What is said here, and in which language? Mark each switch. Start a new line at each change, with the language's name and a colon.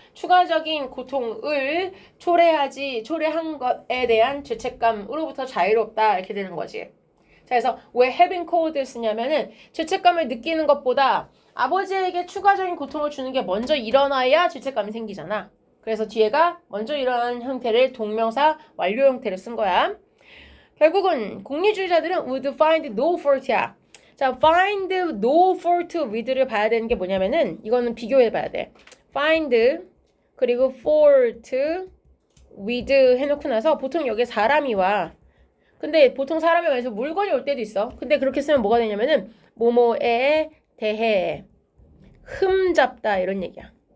Korean: 추가적인 고통을 초래한 것에 대한 죄책감으로부터 자유롭다 이렇게 되는 거지. 자, 그래서 왜
English: having caused
Korean: 쓰냐면은 죄책감을 느끼는 것보다 아버지에게 추가적인 고통을 주는 게 먼저 일어나야 죄책감이 생기잖아. 그래서 뒤에가 먼저 일어나는 형태를 동명사 완료 형태를 쓴 거야. 결국은 공리주의자들은
English: would find no fault야.
Korean: 자,
English: find no fault with
Korean: 를 봐야 되는 게 뭐냐면은 이거는 비교해 봐야 돼. find 그리고
English: fault with
Korean: 해놓고 나서 보통 여기에 사람이 와. 근데 보통 사람이 와서 물건이 올 때도 있어. 근데 그렇게 쓰면 뭐가 되냐면은 뭐뭐에 대해 흠잡다 이런 얘기야.